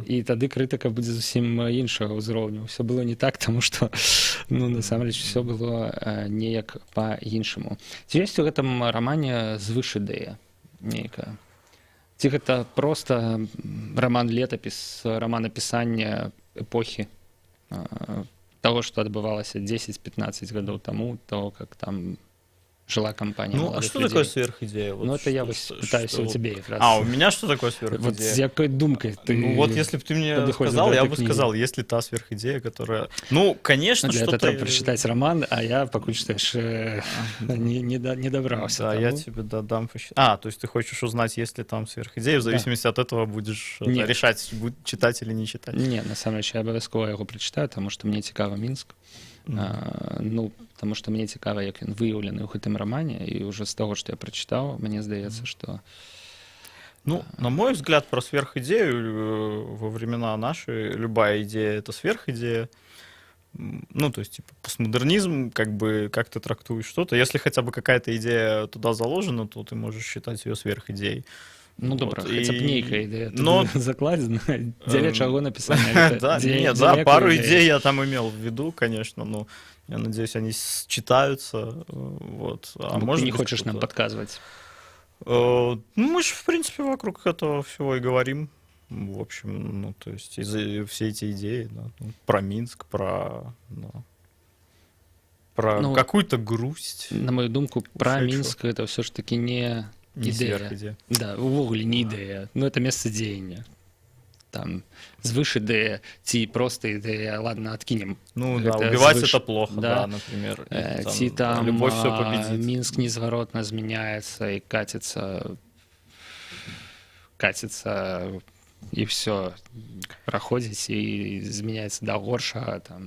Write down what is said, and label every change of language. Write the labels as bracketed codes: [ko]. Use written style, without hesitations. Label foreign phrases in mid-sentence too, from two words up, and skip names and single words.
[be] І тады крытыка будзе зусім іншага ўзроўню. Усё было не так, таму што, ну, насамрэч, усё было неяк па-іншаму. Ці ёсць у гэтым рамане звыш-ідэя нейкая? Ці гэта проста раман-летапіс, раман-апісання эпохі таго, што адбывалася 10-15 гадоў таму, [ru] того, как там жила компания молодых людей. Ну, а что такое сверхидея? Вот ну, это я пытаюсь у тебя как раз. А, у меня что такое сверхидея? Вот с какой думкой ты... Ну, вот если бы ты мне сказал, я бы сказал, есть ли та сверхидея, которая... Ну, конечно, для что-то... этого треба прочитать роман, а я, пока читаешь, не добрался. Да, я тебе дам посчитать. А, то есть ты хочешь узнать, есть ли там сверхидея, в зависимости от этого будешь решать, читать или не читать? Не, на самом деле, я обовязково его прочитаю, потому что мне цікаво Мінск. [uk] Ну, тому що мені цікаво, як він виявлений [be] у гэтым романе, [uk] і уже з того, що я прочитав, мені здається, що... [ru] Ну, на мой взгляд, про сверхидею во времена наши любая идея — это сверхидея. Ну, то есть, типа, постмодернизм, как бы, как ты трактуешь что-то. Если хотя бы какая-то идея туда заложена, то ты можешь считать ее сверхидеей. Ну, вот. [be] добра, хаця б нейкая ідэя [ru] но... [be] закладзена, дзеля чаго напісана. [ru] Да, нет, да, пару идей я там имел в виду, конечно, но я надеюсь, они читаются. Вот. А может, ты не хочешь нам подсказывать? Ну, мы же, в принципе, вокруг этого всего и говорим. В общем, ну, то есть, все эти идеи, да, ну, про Минск, про ну, какую-то грусть. [uk] На мою думку, [ru] про Минск это все ж таки не [be] ідэя. Да, увогуле не ідэя. Ну, [ru] это место [be] дзеяння. Там звыш ідэя, ці проста ідэя, [ru] ладно, откинем. Ну, да, убивать это плохо, да, например. [be] Ці там [ru] любовь все победит. Минск незворотно змяняется и катится, и все проходит, и изменяется до горшага, там.